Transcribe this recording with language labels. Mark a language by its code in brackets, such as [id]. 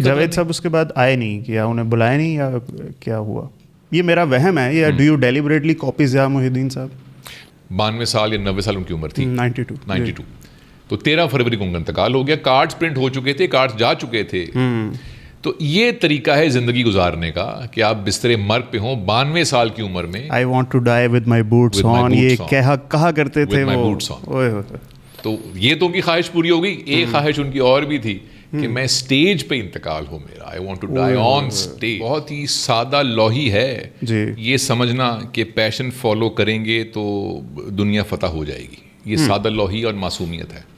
[ur] جاوید صاحب اس کے بعد آئے نہیں, کیا انہیں بلایا نہیں یا کیا ہوا؟ یہ میرا وہم ہے, یا [en] do you deliberately copy [ur] Zia محی الدین صاحب؟ 92 سال یا 90 سال ان کی عمر تھی. 92. تو 13 فروری کو ان کا انتقال ہو گیا. کارڈز پرنٹ ہو چکے تھے, کارڈز جا چکے تھے. تو یہ طریقہ ہے زندگی گزارنے کا کہ آپ بسترے مرگ پہ ہوں 92 سال کی عمر میں. [en] I want to die with my boots on, [ur] یہ کہا کرتے تھے وہ. تو یہ تو ان کی خواہش پوری ہو گئی. ایک خواہش ان کی اور بھی تھی کہ میں سٹیج پہ انتقال ہو میرا. [en] I want to die on stage. [ur] بہت ہی سادہ لوحی ہے یہ سمجھنا کہ پیشن فالو کریں گے تو دنیا فتح ہو جائے گی. یہ سادہ لوحی اور معصومیت ہے.